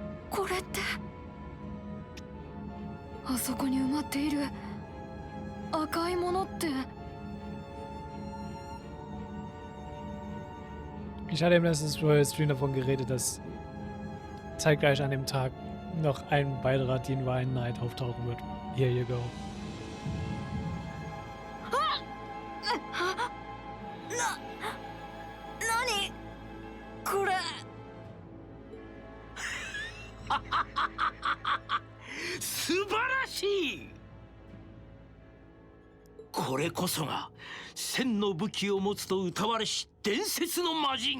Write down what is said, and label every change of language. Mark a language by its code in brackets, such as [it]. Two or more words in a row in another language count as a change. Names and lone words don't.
[ja] これって。あそこに埋まっている赤いものって。 [de] Ich hatte im letzten Stream davon geredet, dass zeitgleich an dem Tag noch ein weiterer [en] Divine Knight [de] auftauchen wird. [en] Here you go. [ja] 何これ。素晴らしい。これこそが千の武器を持つと謳われし伝説の魔人。